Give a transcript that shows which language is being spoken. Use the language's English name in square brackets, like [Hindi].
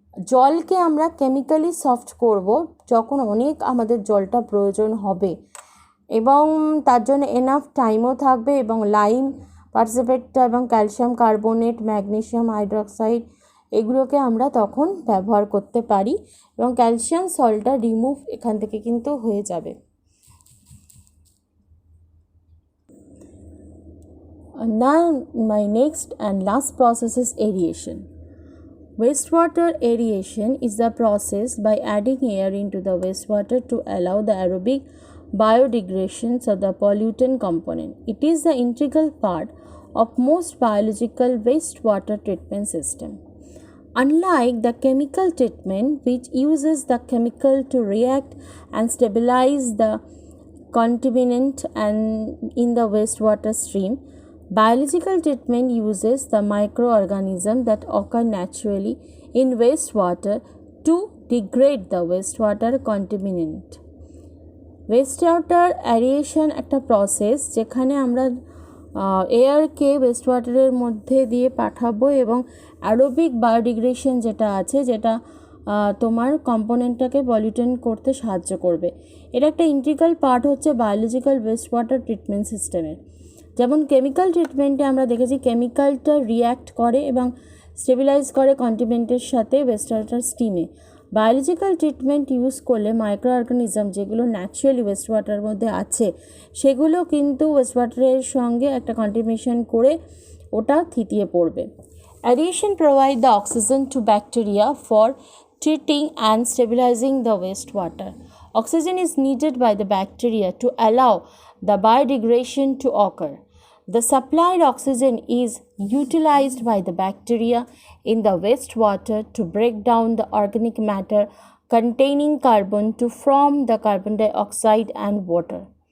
[Bangla] জলকে আমরা chemically soft করব যখন অনেক আমাদের জলটা প্রয়োজন হবে, এবং তার জন্য এনাফ টাইমও থাকবে, এবং লাইম পার্টিসিপেটটা এবং ক্যালসিয়াম কার্বনেট, ম্যাগনেসিয়াম হাইড্রক্সাইড এগুলোকে আমরা তখন ব্যবহার করতে পারি, এবং ক্যালসিয়াম সল্টটা রিমুভ এখান থেকে কিন্তু হয়ে যাবে। [English] Now my next and last process is aeration. Wastewater aeration is the process by adding air into the wastewater to allow the aerobic biodegradation of the pollutant component. It is the integral part of most biological wastewater treatment system. Unlike the chemical treatment, which uses the chemical to react and stabilize the contaminant and in the wastewater stream, biological treatment uses the microorganisms that occur naturally in wastewater to degrade the wastewater contaminant. [Bangla] Wastewater aeration একটা process যেখানে আমরা এয়ারকে ওয়েস্টওয়াটারের মধ্যে দিয়ে পাঠাবো, এবং aerobic biodegradation যেটা আছে, যেটা তোমার কম্পোনেন্টটাকে পলিউটেন্ট করতে সাহায্য করবে। এটা একটা ইন্টিগ্রাল পার্ট হচ্ছে বায়োলজিক্যাল ওয়েস্ট ওয়াটার ট্রিটমেন্ট সিস্টেমের। যেমন কেমিক্যাল ট্রিটমেন্টে আমরা দেখেছি কেমিক্যালটা রিয়্যাক্ট করে এবং স্টেবিলাইজ করে কন্টিনেন্টের সাথে West water স্টিমে। Biological treatment use করলে মাইক্রো অর্গানিজম যেগুলো ন্যাচারালি ওয়েস্ট ওয়াটারের মধ্যে আছে সেগুলো কিন্তু ওয়েস্ট ওয়াটারের সঙ্গে একটা কন্টামিনেশন করে ওটা থিতিয়ে পড়বে। [English] Aeration provides the oxygen to bacteria for treating and stabilizing the wastewater. Oxygen is needed by the bacteria to allow the biodegradation to occur. The supplied oxygen is utilized by the bacteria in the wastewater to break down the organic matter containing carbon to form the carbon dioxide and water.